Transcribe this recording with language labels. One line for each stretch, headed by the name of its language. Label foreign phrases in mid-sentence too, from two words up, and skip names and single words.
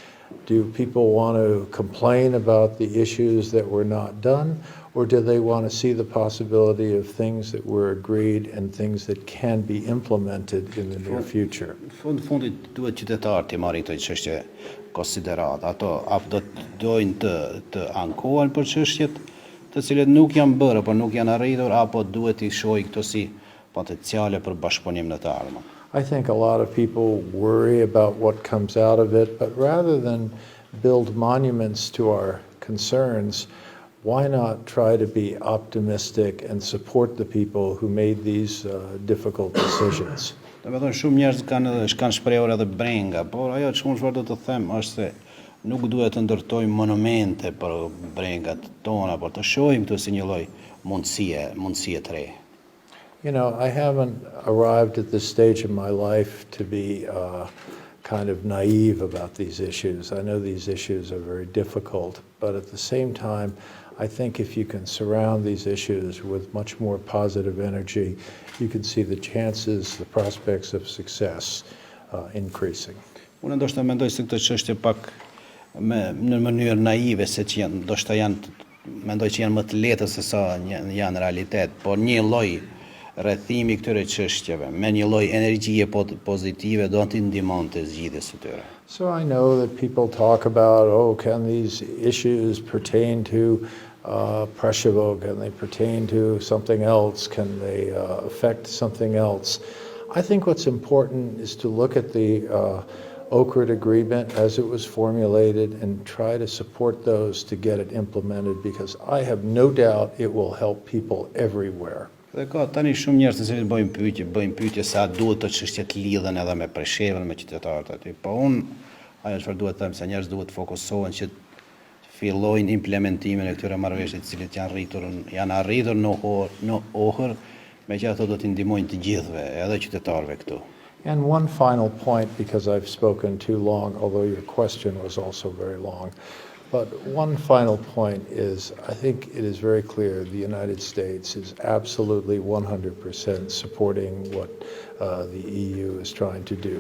English: Do people want to complain about the issues that were not done, or do they want to see the possibility of things that were agreed and things that can be implemented in the near future?
Albanian: Në fundit duhet qytetarët të marrin këto çështje konsiderat. Apo do të dojnë të ankohen për çështjet të cilat nuk janë bërë apo nuk janë arritur, apo duhet i shohin këto si potenciale për bashkëpunim në të ardhmen.
English: I think a lot of people worry about what comes out of it, but rather than build monuments to our concerns, why not try to be optimistic and support the people who made these difficult decisions?
Albanian: Do të thonë shumë njerëz kanë shprehur edhe brenga, por ajo çfarë do të them është se nuk duhet të ndërtojmë monumente për brengat tona, por të shohim këto si një lloj mundësie të re.
English: You know, I haven't arrived at this stage in my life to be kind of naive about these issues. I know these issues are very difficult, but at the same time, I think if you can surround these issues with much more positive energy, you can see the chances, the prospects of success increasing.
Albanian: Unë ndoshta mendoj se këtë çështje pak në mënyrë naive se që mendoj që janë më të lehta se sa janë realitet, por një lloj rrethimi këtyre çështjeve me një lloj energjie pozitive do t'i ndihmonte zgjidhjes së tyre.
English: So I know that people talk about, oh, can these issues pertain to Preshevës? Can they pertain to something else? Can they affect something else? I think what's important is to look at the Ohrid Agreement as it was formulated and try to support those to get it implemented, because I have no doubt it will help people everywhere.
Albanian: Dhe ka tani shumë njerëz që bëjnë pyetje sa duhet të çështjet lidhen edhe me Preshevën, me qytetarët aty. Po ajo çfarë duhet të them se njerëz duhet të fokusohen që të fillojnë implementimin e këtyre marrëveshjeve të cilat janë arritur në Ohrid, megjithatë do t'i ndihmojnë të gjithëve, edhe qytetarëve këtu.
English: And one final point, because I've spoken too long, although your question was also very long. But one final point is, I think it is very clear the United States is absolutely 100% supporting what the EU is trying to do.